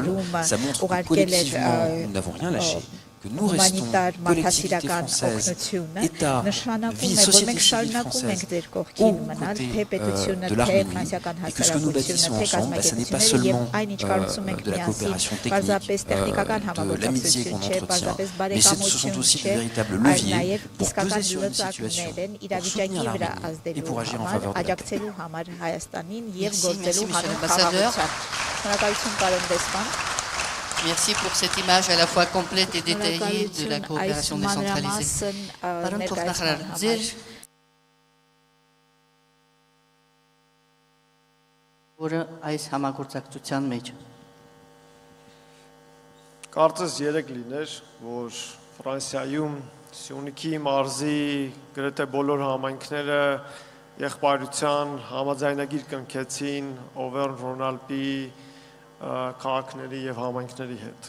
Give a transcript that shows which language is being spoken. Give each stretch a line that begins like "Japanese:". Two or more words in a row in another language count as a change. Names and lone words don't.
French: Ça montre que collectivement, nous n'avons rien lâché. Que nous restons collectivité française, État, vie, société civile française aux côtés de l'Arménie et que ce que nous bâtissons ensemble, ce n'est pas seulement de la coopération technique, de l'amitié qu'on entretient, mais ce sont aussi de véritables leviers pour peser sur une situation, pour soutenir l'Arménie et pour agir en faveur de la paix. Merci, monsieur l'ambassadeur. Merci pour cette image à la fois complète et détaillée de la coopération décentralisée.
Armenian: Պարոն փոխնախարար, ձեր որը այս համագործակցության մեջ Կարծես 3 լիներ, որ Ֆրանսիայում Սյունիքի մարզի գրեթե բոլոր համայնքները եղբայրության համաձայնագիր կնքեցին Օվերն-Ռոնալպի քաղաքների եւ համայնքների հետ։